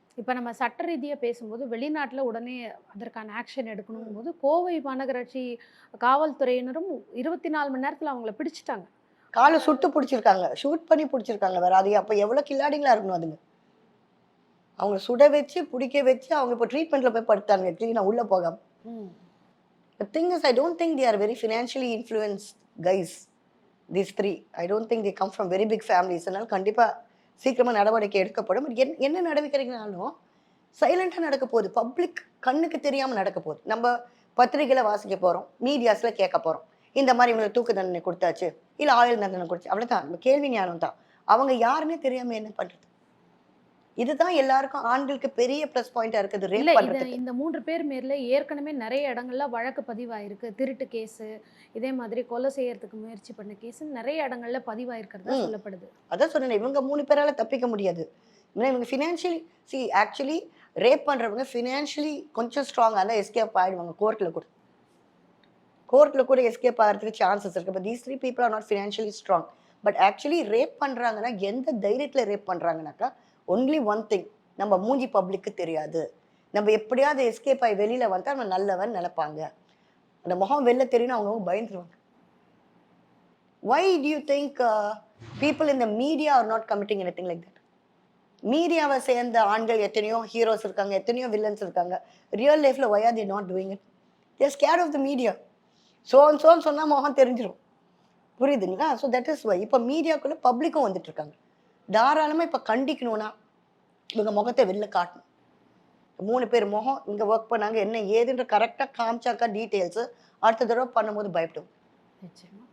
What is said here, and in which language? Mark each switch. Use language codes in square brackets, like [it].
[ta] இப்போ நம்ம சட்ட ரீதியாக பேசும்போது வெளிநாட்டில் உடனே அதற்கான ஆக்ஷன் எடுக்கணும் போது கோவை மாநகராட்சி காவல்துறையினரும் 24 மணி நேரத்தில் அவங்கள பிடிச்சிட்டாங்க. காலை சுட்டு பிடிச்சிருக்காங்க, ஷூட் பண்ணி பிடிச்சிருக்காங்க. வேற அது அப்போ எவ்வளோ கில்லாடிங்களா இருக்கணும் அதுங்க. அவங்க சுட வச்சு பிடிக்க வச்சு அவங்க இப்போ ட்ரீட்மெண்ட்ல போய் படுத்தாங்க க்ளீனாக உள்ளே போகாம. [en] The thing is, I don't think they are very financially influenced guys. These three, I don't think they come from very big families. [ta] அதனால கண்டிப்பா சீக்கிரமா நடவடிக்கை எடுக்கப்படும். என்ன நடவடிக்கைனாலும் சைலண்டா நடக்க போகுது, பப்ளிக் கண்ணுக்கு தெரியாம நடக்க போகுது. நம்ம பத்திரிகையில வாசிக்க போறோம், மீடியாஸ்ல கேட்க போறோம், இந்த மாதிரி இவங்களுக்கு தூக்கு தண்டனை கொடுத்தாச்சு, இல்ல ஆயுள் தண்டனை கொடுத்து, அவ்வளவுதான். நம்ம கேள்வி ஞானம் தான். அவங்க யாருன்னே தெரியாம என்ன பண்றது? இதுதான் எல்லாருக்கும் ஆண்களுக்கு பெரிய ப்ளஸ் பாயிண்டா இருக்குது இல்ல ரேப் இது பண்றதுக்கு. இந்த 3 பேர் மேல ஏற்கனவே நிறைய இடங்கள்ல வழக்கு பதிவாயிருக்கு. திருட்டு கேஸு, இதே மாதிரி கொலை செய்யறதுக்கு முயற்சி பண்ண கேஸு நிறைய இடங்கள்ல பதிவாயிருக்கிறதா சொல்லப்படுது. அதான் சொன்னேன், இவங்க 3 பேரால தப்பிக்க முடியாது. ஏன்னா இவங்க ஃபினான்ஷியலி ஆக்சுவலி ரேப் பண்றவங்க ஃபினான்ஷியலி கொஞ்சம் ஸ்ட்ராங்காக இருந்தால் எஸ்கேப் ஆயிடுவாங்க. கோர்ட்டில் கூட எஸ்கேப் ஆகிறதுக்கு சான்சஸ் இருக்கு. [en] But these 3 people are not financially strong. [ta] But actually rape பண்றாங்கன்னா எந்த தைரியத்தில் ரேப் பண்றாங்கனாக்கா ஒன்லி ஒன் திங், நம்ம மூஞ்சி பப்ளிக்கு தெரியாது, நம்ம எப்படியாவது எஸ்கேப் ஆகி வெளியில வந்தா நம்ம நல்லவன் நினைப்பாங்க. அந்த முகம் வெளில தெரியும், அவங்க பயந்துருவாங்க. [en] Why do you think people in the media are not committing anything like that? [ta] மீடியாவை சேர்ந்த ஆண்கள் எத்தனையோ ஹீரோஸ் இருக்காங்க, எத்தனையோ வில்லன்ஸ் இருக்காங்க. [en] Real லைஃப்ல why are they not doing it? They are scared of the media. [ta] சோன்னு சொன்னா முகம் தெரிஞ்சிடும். புரியுதுங்களா? [en] so that is why [ta] இப்போ மீடியாக்குள்ள பப்ளிக்கும் வந்துட்டு இருக்காங்க. தாராளமாக இப்போ கண்டிக்கணும்னா இவங்க முகத்தை வெளில காட்டணும். 3 பேர் முகம் இங்கே ஒர்க் பண்ணாங்க என்ன ஏதுன்ற கரெக்டாக காமிச்சாக்கா டீட்டெயில்ஸு அடுத்த தடவை பண்ணும்போது பயப்படும். நிச்சயமா.